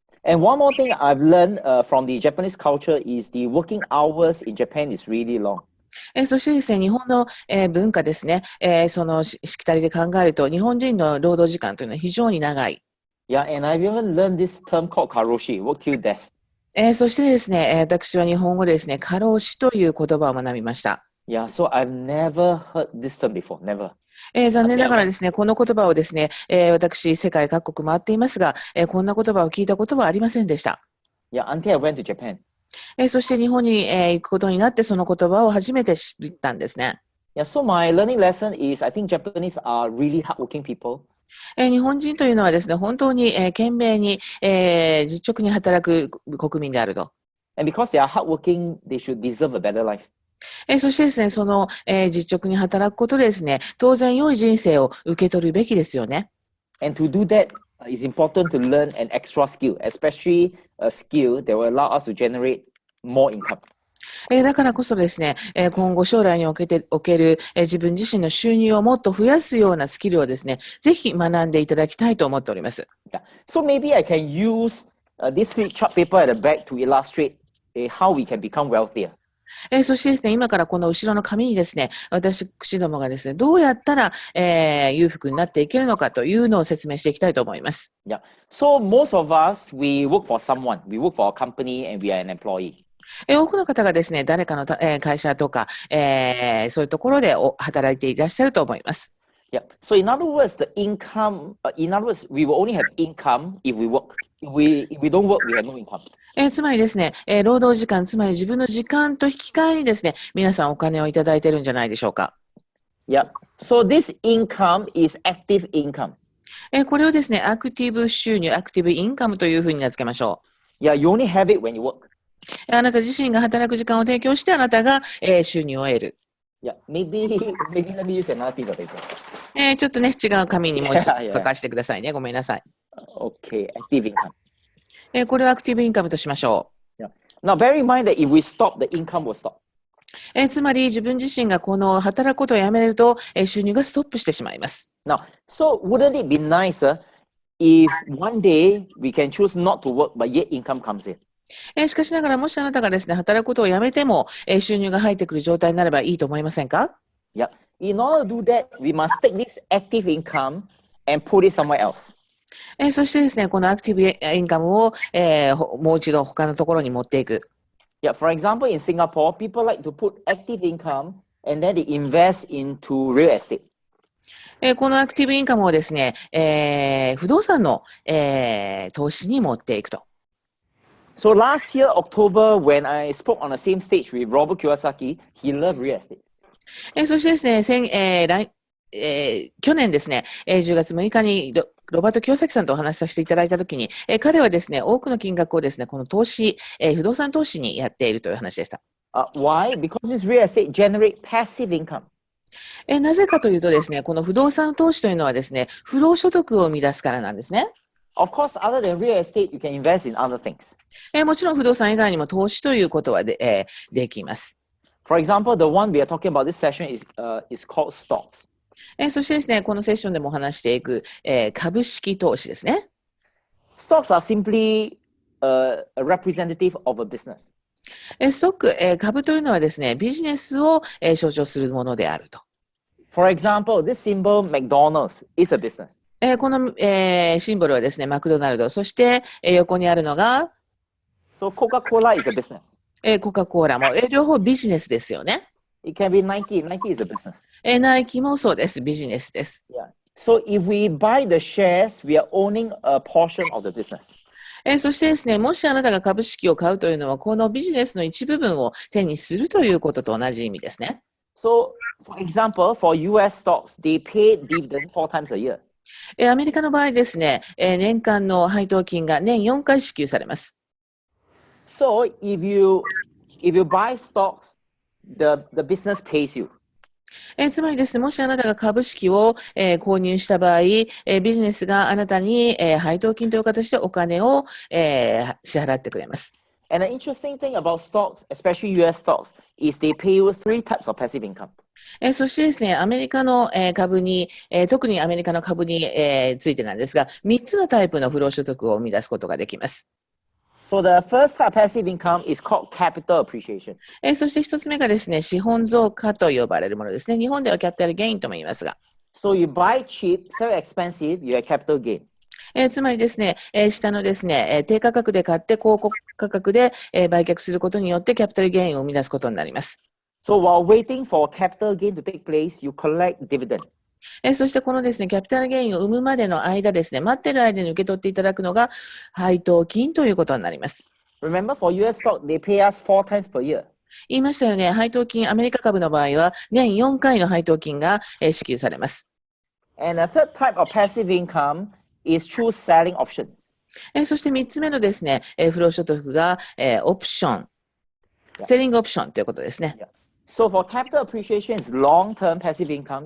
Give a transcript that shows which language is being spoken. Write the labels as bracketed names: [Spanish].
[English] And one more thing I've learned from the Japanese culture is the working hours in Japan is really long. [Japanese] そしてですね、日本の、文化ですね、そのしきたりで考えると、日本人の労働時間というのは非常に長い。 [English] Yeah, and I've even learned this term called karoshi, work till death. [Japanese] そしてですね、私は日本語でですね、過労死という言葉を学びました。 [English] Yeah, so I've never heard this term before, never. [Japanese] 残念ながらですね、この言葉をですね、私、世界各国回っていますが、こんな言葉を聞いたことはありませんでした。 [English] Yeah, until I went to Japan. [Japanese] そして日本に、行くことになって、その言葉を初めて知ったんですね。 [English] Yeah, so my learning lesson is I think Japanese are really hardworking people. [Japanese] 日本人というのはですね、本当に、懸命に、実直に働く国民であると。 [English] And because they are hardworking, they should deserve a better life. [Japanese] そしてですね、その、実直に働くことでですね、当然良い人生を受け取るべきですよね。 [English] And to do that, it's important to learn an extra skill, especially a skill that will allow us to generate more income. [Japanese] だからこそですね、今後将来における、自分自身の収入をもっと増やすようなスキルをですね、ぜひ学んでいただきたいと思っております。 [English] Yeah. So maybe I can use this flip chart paper at the back to illustrate how we can become wealthier. [Japanese] そしてですね、今からこの後ろの紙にですね、私どもがですね、どうやったら、裕福になっていけるのかというのを説明していきたいと思います。 Yeah. [English] So most of us, we work for someone. We work for a company and we are an employee. [Japanese] 多くの方がですね、誰かの会社とか、そういうところで働いていらっしゃると思います。 [English] Yeah. So in other words, the income, in other words, we will only have income if we work. If we don't work, we have no income. [Japanese] つまりですね、労働時間、つまり自分の時間と引き換えにですね、皆さんお金をいただいているんじゃないでしょうか。 [English] Yeah. So this income is active income. [Japanese] これをですね、アクティブ収入、アクティブインカムというふうに名付けましょう。 [English] Yeah, you only have it when you work. [Japanese] あなた自身が働く時間を提供して、あなたが、収入を得る。 [English] Yeah, maybe let me use another piece of paper. [Japanese] ちょっとね、違う紙にもう一度書かせてくださいね。ごめんなさい。 [English] Okay, active income. [Japanese] これをアクティブインカムとしましょ [English] う。Yeah. Now, bear in mind that if we stop, the income will stop. [Japanese] つまり自分自身がこの働くことをやめると、収入がストップしてしまいます。 [English] Now, so wouldn't it be nicer if one day we can choose not to work, but yet income comes in? [Japanese] しかしながら、もしあなたがですね、働くことをやめても、収入が入ってくる状態になればいいと思いませんか？ [English] Yeah. In order to do that, we must take this active income and put it somewhere else. [Japanese] そしてですね、このアクティブインカムを、もう一度他のところに持っていく。 [English] Yeah. For example, in Singapore, people like to put active income and then they invest into real estate. [Japanese] このアクティブインカムをですね、不動産の、投資に持っていくと。 [English] So last year, October, when I spoke on the same stage with Robert Kiyosaki, he loved real estate. [Japanese] そしてですね、去年ですね、10月6日にロバート清崎さんとお話しさせていただいたときに、彼はですね、多くの金額をですね、この投資、不動産投資にやっているという話でした。 [English] Why? Because this real estate generate passive income. [Japanese] なぜかというとですね、この不動産投資というのはですね、不労所得を生み出すからなんですね。 [English] Of course, other than real estate, you can invest in other things. [Japanese] もちろん不動産以外にも投資ということはできます。 [English] For example, the one we are talking about this session is called stocks. [Japanese] そしてですね、このセッションでもお話していく、株式投資ですね。 [English] Stocks are simply a representative of a business. [Japanese] ストック、株というのはですね、ビジネスを、象徴するものであると。 [English] For example, this symbol McDonald's is a business. [Japanese] この、シンボルはですね、マクドナルド、そして、横にあるのが、 [English] So Coca-Cola is a business. [Japanese] コカ・コーラも、両方ビジネスですよね。 [English] It can be Nike. Nike is a business. [Japanese] ナイキもそうです。ビジネスです。 [English] Yeah. So if we buy the shares, we are owning a portion of the business. [Japanese] そしてですね、もしあなたが株式を買うというのは、このビジネスの一部分を手にするということと同じ意味ですね。 [English] So, for example, for US stocks, they pay dividend 4 times a year. [Japanese] アメリカの場合ですね、年間の配当金が年4回支給されます。 [English] So, if you buy stocks, the business pays you. [Japanese] つまりですね、もしあなたが株式を、購入した場合、ビジネスがあなたに、配当金という形でお金を、支払ってくれます。 [English] And the interesting thing about stocks, especially US stocks, is they pay you 3 types of passive income. [Japanese] そしてですね、アメリカの、株に、特にアメリカの株に、ついてなんですが、3つのタイプの不労所得を生み出すことができます。 [English] So the first type of passive income is called capital appreciation. [Japanese] そして1つ目がですね、資本増加と呼ばれるものですね。日本ではキャピタルゲインとも言いますが。 [English] So you buy cheap, sell expensive, you have capital gain. [Japanese] つまりですね、下のですね、低価格で買って高価格で、売却することによってキャピタルゲインを生み出すことになります。 [English] So while waiting for capital gain to take place, you collect dividend. [Japanese] そしてこのですね、キャピタルゲインを生むまでの間ですね、待ってる間に受け取っていただくのが配当金ということになります。 [English] Remember, for US stock, they pay us 4 times per year. [Japanese] 言いましたよね、配当金、アメリカ株の場合は年4回の配当金が支給されます。 [English] And a third type of passive income is through selling options. [Japanese] そして3つ目のですね、不労所得がオプション、セリングオプションということですね。 [English] So for capital appreciation, it's long-term passive income.